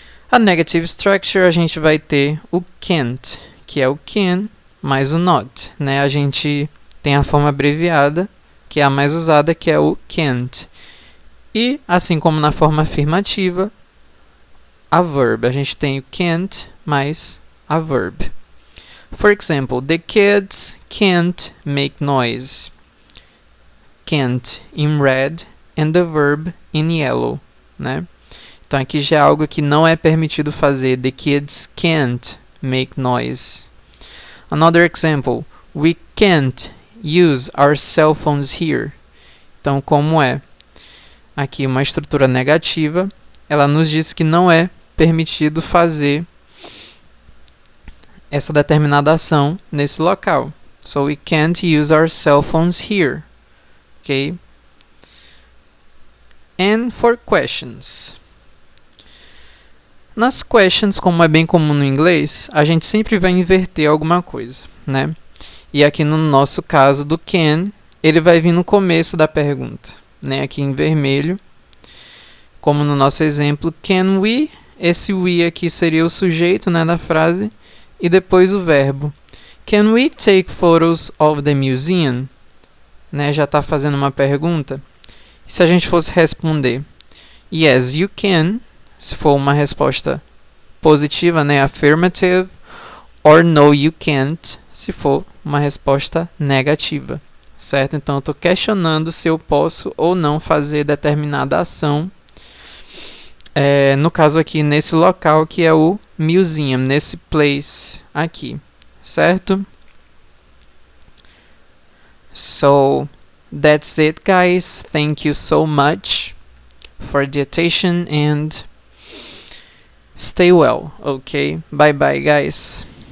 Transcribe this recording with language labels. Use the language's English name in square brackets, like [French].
[English] A negative structure, [Portuguese] a gente vai ter o can't, que é o can mais o not, né? A gente tem a forma abreviada, que é a mais usada, que é o can't. E, assim como na forma afirmativa, a verb. A gente tem o can't mais a verb. [English] For example, the kids can't make noise. Can't in red and the verb in yellow, né? [Portuguese] Então aqui já é algo que não é permitido fazer. [English] The kids can't make noise. Another example, we can't use our cell phones here. [Portuguese] Então como é aqui uma estrutura negativa, ela nos diz que não é permitido fazer essa determinada ação nesse local. [English] So we can't use our cell phones here. Okay. And for questions. [Portuguese] Nas questions, como é bem comum no inglês, a gente sempre vai inverter alguma coisa, né? E aqui no nosso caso do can, ele vai vir no começo da pergunta, né? Aqui em vermelho, como no nosso exemplo, can we? Esse we aqui seria o sujeito, né, da frase, e depois o verbo. [English] Can we take photos of the museum? [Portuguese] Né, já está fazendo uma pergunta. E se a gente fosse responder [English] yes, you can, [Portuguese] se for uma resposta positiva, né, affirmative, or [English] no, you can't, [Portuguese] se for uma resposta negativa, certo? Então eu estou questionando se eu posso ou não fazer determinada ação, no caso aqui nesse local que é o museum, nesse place aqui, certo? [English] So, that's it guys. Thank you so much for the attention and stay well, okay? Bye bye guys.